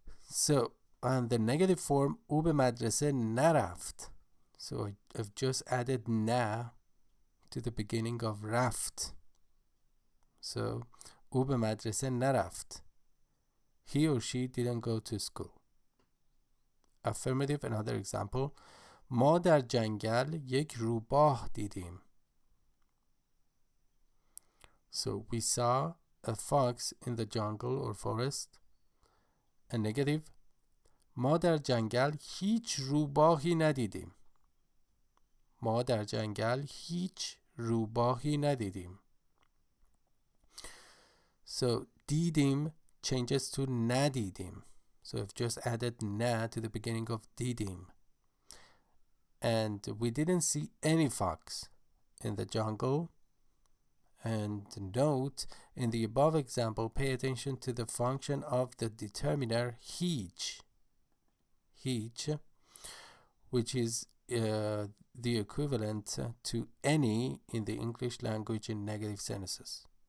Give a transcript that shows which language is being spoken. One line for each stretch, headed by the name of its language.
English: So, and the negative form
Persian: او به مدرسه نرفت.
English: So I've just added na to the beginning of رفت.
Persian: So او به مدرسه نرفت.
English: He or she didn't go to school. Affirmative, another example.
Persian: ما در جنگل یک روباه دیدیم.
English: So we saw a fox in the jungle or forest. A negative.
Persian: ما در جنگل هیچ روباهی ندیدیم. ما در جنگل هیچ روباهی ندیدیم.
English: So دیدیم changes to ندیدیم. So I've just added na to the beginning of دیدیم. And we didn't see any fox in the jungle. And note, in the above example, pay attention to the function of the determiner هیچ, which is the equivalent to any in the English language in negative sentences.